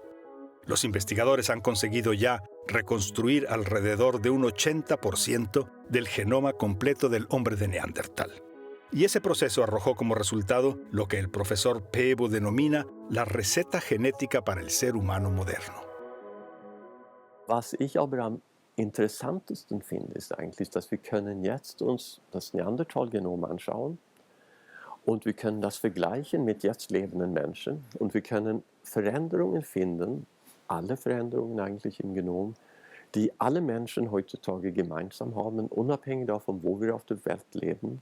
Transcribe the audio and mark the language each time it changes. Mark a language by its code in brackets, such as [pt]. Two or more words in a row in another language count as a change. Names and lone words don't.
[es] Los investigadores han conseguido ya reconstruir alrededor de un 80% del genoma completo del hombre de Neandertal. Y ese proceso arrojó como resultado lo que el profesor Peebo denomina la receta genética para el ser humano moderno. [de] Was ich aber am interessantesten finde, ist eigentlich, dass wir können jetzt uns das Neandertal-Genom anschauen und wir können das vergleichen mit jetzt lebenden Menschen und wir können Veränderungen finden, alle Veränderungen eigentlich im Genom, die alle Menschen heutzutage gemeinsam haben, unabhängig davon, wo wir auf der Welt leben.